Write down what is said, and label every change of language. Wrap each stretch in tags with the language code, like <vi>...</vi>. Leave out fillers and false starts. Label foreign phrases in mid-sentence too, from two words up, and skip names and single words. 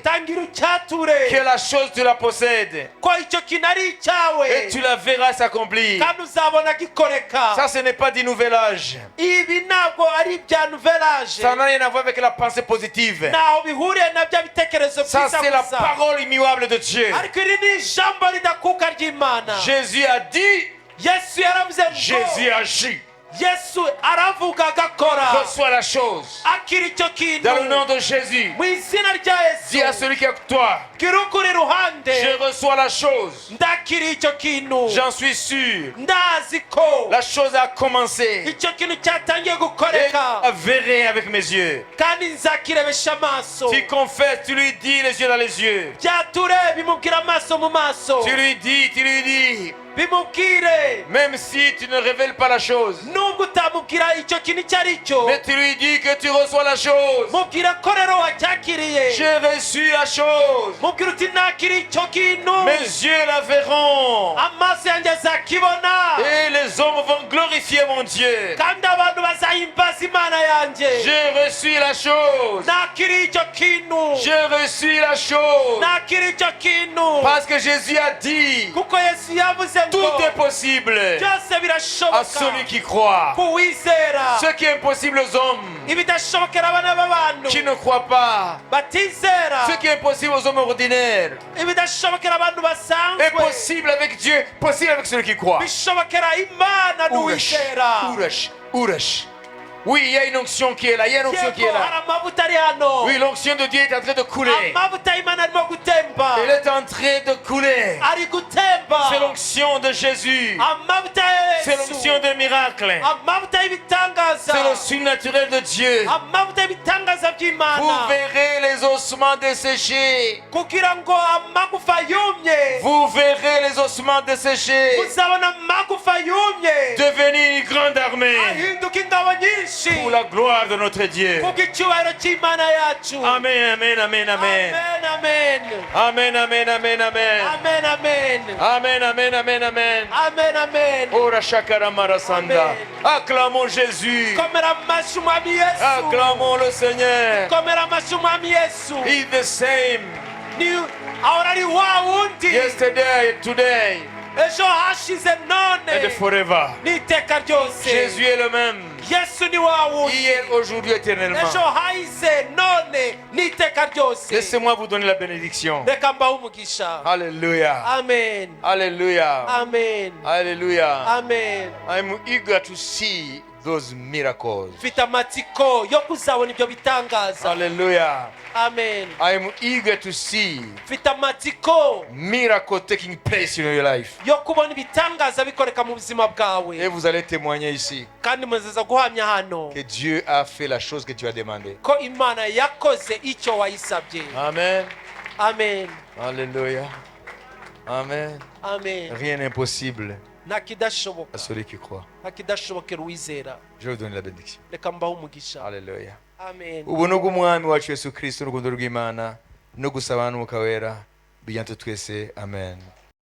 <rw>tangira ucyature</rw> <fr>que la chose tu la possèdes.</fr> <rw>ko icyo kintu ari icyawe,</rw> <fr>Et tu la verras s'accomplir.</fr> <rw>kandi uzabona gikoreka.</rw> <fr>Ça, ce n'est pas du nouvel âge.</fr> <rw>ibi ntabwo ari ibya nouvelage,</rw> <fr>Ça n'a rien à voir avec la pensée positive.</fr> <rw>ntaho bihuriye na bya bitekerezo</rw> <fr>Ça,</fr> <rw>byiza</rw> <fr>c'est la</fr> <rw>gusa.</rw> <fr>parole immuable de Dieu.</fr> <rw>ariko iri ni ijambo ridakuka ry'Imana.</rw> <fr>Jésus a dit,</fr> <rw>Yesu yaravuze</rw> <fr>Jésus</fr> <rw>ngo,</rw> <fr>agit.</fr> <rw>Yesu aravuga agakora.</rw> <fr>Reçois la chose.</fr> <rw>akira icyo kintu</rw> <fr>Dans le nom de Jésus,</fr> <rw>mu izina rya</rw> <fr>dis à</fr> <rw>Yesu.</rw> <fr>celui qui est avec toi,</fr> <rw>gira ukuri iruhande,</rw> <fr>je reçois la chose.</fr> <rw>ndakira icyo kintu.</rw> <fr>J'en suis sûr.</fr> <rw>ndazi ko</rw> <fr>La chose a commencé.</fr> <rw>icyo kintu cyatangiye</rw> <fr>Et</fr> <rw>gukoreka,</rw> <fr>je verrai avec mes yeux.</fr> <rw>kandi nzakirebesha amaso.</rw> <fr>Tu confesses, tu lui dis les yeux dans les yeux.</fr> <rw>byature bimubwira amaso mu maso,</rw> <fr>Tu lui dis,</fr> <rw>bimubwire</rw> <fr>même si tu ne révèles pas la chose,</fr> <rw>nubwo utamubwira icyo kintu icyo ari cyo,</rw> <fr>mais tu lui dis que tu reçois la chose.</fr> <rw>mubwira ko rero wacyakiriye.</rw> <fr>J'ai reçu la chose.</fr> <rw>mubwira uti nakira icyo kintu,</rw> <fr>Mes yeux la verront.</fr> <rw>amaso yanjye azakibona,</rw> <fr>Et les hommes vont glorifier mon Dieu.</fr> <rw>kandi abantu bazahimbaza Imana yanjye.</rw> <fr>J'ai reçu la chose.</fr> <rw>nakira icyo kintu,</rw> <fr>J'ai reçu la chose.</fr> <rw>nakira icyo kintu,</rw> <fr>Parce que Jésus a dit,</fr> <rw>kuko Yesu yavuze ngo</rw> <fr>tout est possible</fr> <rw>byose</rw> <fr>à</fr> <rw>birashoboka</rw> <fr>celui qui croit.</fr> <rw>ku wizera.</rw> <fr>Ce qui est impossible aux hommes</fr> <rw>ibidashobokera abana b'abantu</rw> <fr>qui ne croient pas.</fr> <rw>batizera,</rw> <fr>Ce qui est impossible aux hommes ordinaires</fr> <rw>ibidashobokera abantu</rw> <fr>est</fr> <rw>basanzwe</rw> <fr>possible avec Dieu, possible avec celui qui croit.</fr> <rw>bishobokera Imana Urash, n'uwizera. urash, urash.</rw> <fr>Oui, il y a une onction qui est là. Il y a une onction qui est</fr> <rw>yego hari</rw> <fr>là.</fr> <rw>amavuta ari hano</rw> <fr>Oui, l'onction de Dieu est en train de couler.</fr> <rw>amavuta y'imana arimo gutemba</rw> <fr>Elle est en train de couler.</fr> <rw>ari gutemba</rw> <fr>C'est l'onction de Jésus.</fr> <rw>amavuta ya</rw> <fr>C'est l'onction</fr> <rw>yesu</rw> <fr>des miracles.</fr> <rw>amavuta y'ibitangaza</rw> <fr>C'est le surnaturel de Dieu.</fr> <rw>amavuta y'ibitangaza</rw> <fr>Vous</fr> <rw>by'imana</rw> <fr>verrez les ossements desséchés.</fr> <rw>kugira ngo amagufa yumye</rw> <fr>Vous verrez les ossements desséchés</fr> <rw>muzabona amagufa yumye</rw> <fr>devenir une grande armée</fr> <rw>ahinduka ingabo nyinshi</rw> <fr>pour la gloire de notre Dieu.</fr> <rw>kubw'icyubahiro cy'imana yacu</rw> <fr>Amen, amen, amen, amen.</fr> <rw>amen</rw> <fr>Amen, amen, amen, amen.</fr> <rw>amen amen</rw> <fr>Amen, amen, amen, amen.</fr> <rw>amen amen Ora shakara marasanda. Amen.</rw> <fr>Acclamons Jésus.</fr> <rw>komera amashyi umwami yesu</rw> <fr>Acclamons le Seigneur.</fr> <rw>komera amashyi umwami yesu</rw> <en>He's the same</en> <rw>ni ahora ari wa wundi</rw> <en>yesterday, today,</en> <rw>ejo hashize none</rw> <en>and forever.</en> <rw>n'iteka ryose</rw> <fr>Jésus est le même.</fr> <rw>yesu ni wa wundi</rw> <fr>Hier, aujourd'hui, éternellement.</fr> <rw>ejo hahise none n'iteka ryose</rw> <fr>Laissez-moi vous donner la bénédiction.</fr> <rw>reka mbahe umugisha</rw> <fr>Hallelujah.</fr> <rw>amen</rw> <fr>Hallelujah.</fr> <rw>amen</rw> <fr>Hallelujah.</fr> <rw>amen</rw> <en>I'm eager to see those miracles.</en> <rw>mfite amatsiko yo kuzabona ibyo bitangaza</rw> <en>Hallelujah.</en> <rw>amen</rw> <en>I'm eager to see</en> <rw>mfite amatsiko</rw> <en>miracles taking place in your life.</en> <rw>yo kubona ibitangaza bikoreka mu buzima</rw> <fr>Et</fr> <rw>bwawe</rw> <fr>vous allez témoigner ici</fr> <rw>kandi muzaza guhamya hano</rw> <fr>que Dieu a fait la chose que tu as demandé.</fr> <rw>ko imana yakoze icyo wayisabye</rw> <fr>Amen.</fr> <rw>amen</rw> <fr>Alléluia. Amen.</fr> <rw>amen</rw> <fr>Rien n'est impossible</fr> <rw>nta</rw> <fr>à</fr> <rw>kidashoboka</rw> <fr>celui qui croit.</fr> <rw>nta kidashobokera uwizera</rw> <fr>Je vais vous donner la bénédiction.</fr> <rw>reka mbahe umugisha</rw> <fr>Alléluia.</fr> <rw>amen ubuntu bw'umwami wacu Yesu Kristo n'urukundo rw'Imana no gusabana n'umwuka wera bijyane twese. Amen.</rw>